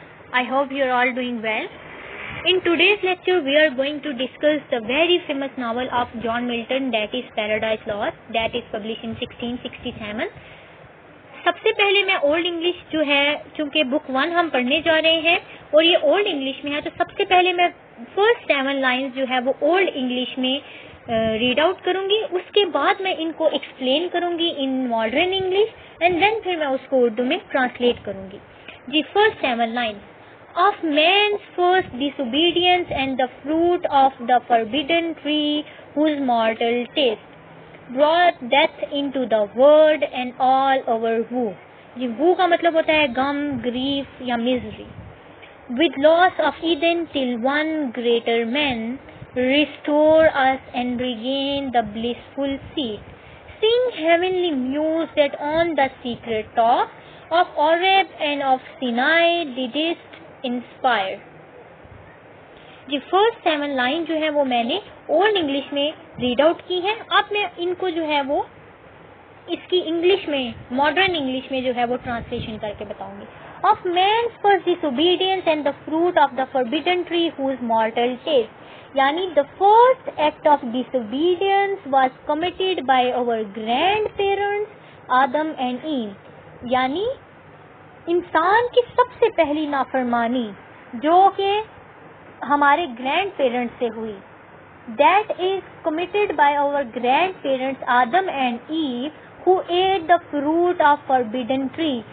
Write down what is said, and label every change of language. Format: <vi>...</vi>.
<en>I hope you are all doing well. In today's lecture, we are going to discuss the very famous novel of John Milton, that is Paradise Lost, that is published in 1667.</en> <hi>सबसे पहले मैं old English जो है, चूंकि book 1 हम पढ़ने जा रहे हैं और ये ओल्ड इंग्लिश में है, तो सबसे पहले मैं फर्स्ट 7 लाइन्स जो है वो ओल्ड इंग्लिश में रीड आउट करूंगी. उसके बाद मैं इनको एक्सप्लेन करूंगी in modern English and then फिर मैं उसको उर्दू में ट्रांसलेट करूंगी. जी, first 7 lines.</hi> <en>Of man's first disobedience and the fruit of the forbidden tree whose mortal taste brought death into the world and all our woe.</en> <hi>ये woe का मतलब होता है गम, grief या misery.</hi> <en>With loss of Eden till one greater man restore us and regain the blissful seat. Sing heavenly muse that on the secret top of Oreb and of Sinai didst inspire.</en> <hi>Ji, first 7 line जो है वो मैंने old English में read out की है. अब मैं इनको जो है वो इसकी इंग्लिश में, मॉडर्न इंग्लिश में जो है वो ट्रांसलेशन करके बताऊंगी.</hi> <en>of man's first disobedience and the fruit of the forbidden tree whose mortal taste, यानी the first act of disobedience was committed by our grand parents Adam and Eve,</en> <hi>यानी इंसान की सबसे पहली नाफरमानी जो कि हमारे ग्रैंड पेरेंट्स से हुई,</hi> <en>That is committed by our grandparents Adam and Eve who ate the fruit of forbidden tree.</en>